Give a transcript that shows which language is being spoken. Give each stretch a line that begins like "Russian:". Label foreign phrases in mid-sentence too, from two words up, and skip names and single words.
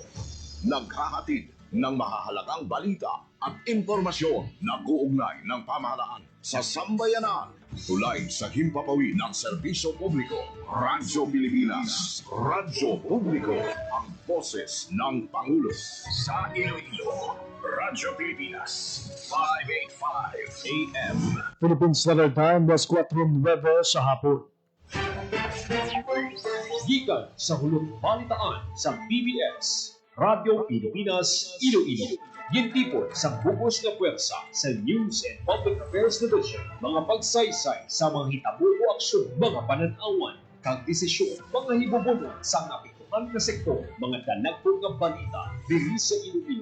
Filipino: Naghahatid ng mahahalagang balita at impormasyon na uugnay ng pamahalaan sa sambayanan. Tulay sa himpapawi ng serbisyo publiko. Radyo Pilipinas. Radyo Publiko. Ang boses ng Pangulo. Sa Iloilo. Radyo Pilipinas. 585 AM.
Hiligaynon: Philippine Standard Time, was 4:09 sa hapon. Gikan sa hulog balitaan sa PBS, Radyo Pilipinas, Iloilo. Gintipon sa bugos na pwersa sa News and Public Affairs Division, mga pagsaysay sa mga hitabo o aksyon, mga pananawan, kag desisyon, mga hibubunon sa napituhan na sektor, mga dalagpong nga balita, diri sa Iloilo.